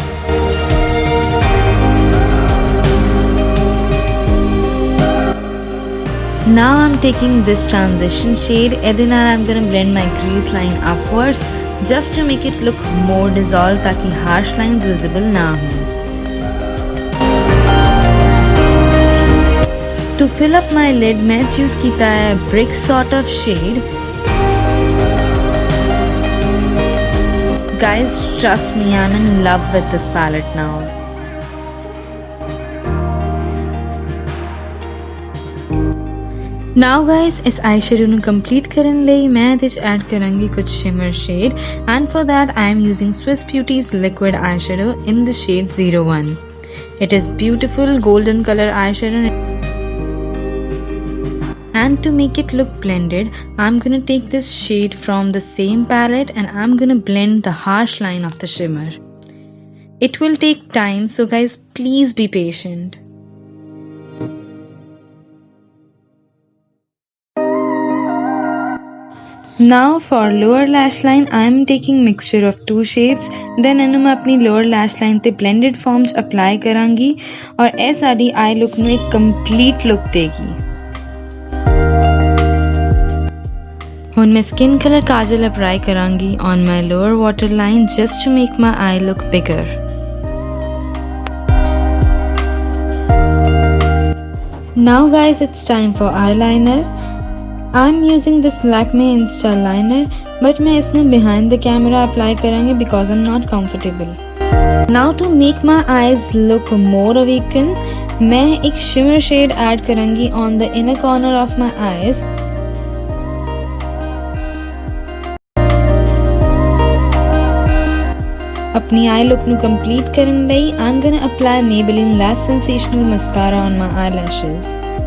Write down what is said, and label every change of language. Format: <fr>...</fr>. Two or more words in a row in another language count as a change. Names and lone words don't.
<en>Now I'm taking this transition shade and then I'm gonna blend my crease line upwards just to make it look more dissolved ताकि harsh lines visible</en> <hi>ना हो.</hi> <en>To fill up my lid मैं choose</en> <hi>किया है</hi> <en>brick sort of shade. Guys, trust me, I'm in love with this palette now. Now guys, इस eyeshadow ਨੂੰ complete</en> <pa>ਕਰਨ ਲਈ</pa> <en>मैं</en> <pa>ਇਹਦੇ ਚ</pa> <en>add</en> <pa>ਕਰਾਂਗੀ ਕੁਝ</pa> <en>shimmer shade and for that I am using Swiss Beauty's liquid eyeshadow in the shade 01. It is beautiful golden color eyeshadow and to make it look blended, I'm gonna take this shade from the same palette and I'm gonna blend the harsh line of the shimmer. It will take time, so guys please be patient. Now for lower lash line, I am taking mixture of two shades.</en> <pa>Then ਇਹਨੂੰ ਮੈਂ ਆਪਣੀ</pa> <en>lower lash line</en> <pa>ਤੇ</pa> <en>blended form</en> <pa>ਚ apply ਕਰਾਂਗੀ और ਇਹ ਸਾਡੀ</pa> <en>eye look</en> <pa>ਨੂੰ ਇੱਕ</pa> <en>complete look</en> <pa>ਦੇਗੀ.</pa> <en>ਹੁਣ मैं skin color काजल apply करांगी on my lower waterline just to make my eye look bigger. Now guys, it's time for eyeliner. I'm using this Lakme Insta liner, but</en> <hi>मैं इसने</hi> <en>behind the camera apply करेंगे because I'm not comfortable. Now to make my eyes look more awakened,</en> <hi>मैं एक</hi> <en>shimmer shade</en> <hi>add करेंगी</hi> <en>on the inner corner of my eyes. अपनी eye look ਨੂੰ complete</en> <pa>ਕਰਨ ਲਈ</pa> <en>I'm gonna apply Maybelline Lash Sensational Mascara on my eyelashes.</en>